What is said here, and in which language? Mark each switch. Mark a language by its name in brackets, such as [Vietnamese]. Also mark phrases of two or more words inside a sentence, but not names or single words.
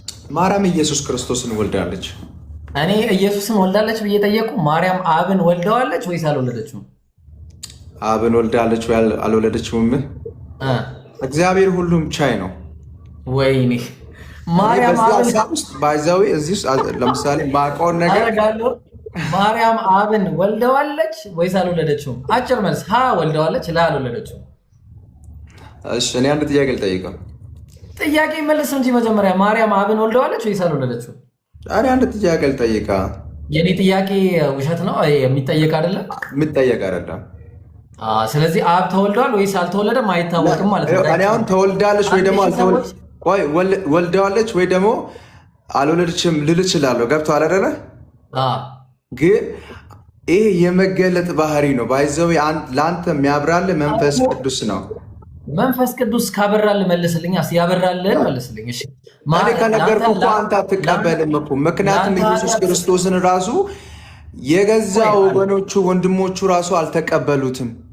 [Amharic] ማርያም ኢየሱስ ክርስቶስን ወልዳለች። እኔ ኢየሱስን ወልዳለች ብዬ ጠየቁ። ማርያም አብን ወልደዋለች ወይስ አልወለደችውም? አብን ወልዳለች ወይ አል-፣ አልወለደችውም? እ። እግዚአብሔር ሁሉም ቻይ ነው። ወይኔ እኔ ማርያም በዚህ አብን ሀሳብ ውስጥ [English] by the way [Amharic] እዚህ ውስጥ አ-፣ ለምሳሌ ማውቀውን ነገር አደርጋለሁ። ማርያም አብን ወልደዋለች ወይስ አልወለደችውም? አጭር መልስ፣ ሀ ወልደዋለች፣ ላ አልወለደችውም። እሺ፣ እኔ አንድ ጥያቄ ልጠይቀው። ጥያቄ መልስ እንጂ መጀመሪያ ማርያም አብን ወልደዋለች ወይስ አልወለደችውም? እኔ አንድ ጥያቄ ልጠይቃ። የኔ ጥያቄ ውሸት ነው? አይ፣ የሚጠየቅ አይደለም? የሚጠየቅ አይደለም። አ፣ ስለዚህ አብ ተወልዷል ወይስ አልተወለደም አይታወቅም ማለት ነው። እኔ አሁን ተወልዳለች ወይ ደግሞ አንድ ሺህ አልተወል-፣ ሰዎች ቆይ፣ ወል-፣ ወልደዋለች ወይ ደግሞ አልወለደችም ልል እችላለሁ። ገብቶሃል አይደለ? አ። ግን ይሄ የመገለጥ ባህሪ ነው። [English] by the way [Amharic] አን-፣ ለአንተ የሚያብራልህ መንፈስ አዎ። ቅዱስ ነው። መንፈስ ቅዱስ ካበራልህ መልስልኝ። አስ-፣ ያበራልህን መልስልኝ። እሺ። እኔ ማ-፣ ከነገርኩህ ለአንተ እኮ አንተ አትቀበልም እኮ። ምክንያቱም ለአንተ ኢየሱስ ኃጢአት ክርስቶስን ራሱ የገዛ ቆይ፣ ወገኖቹ ወንድሞቹ ራሱ አልተቀበሉትም።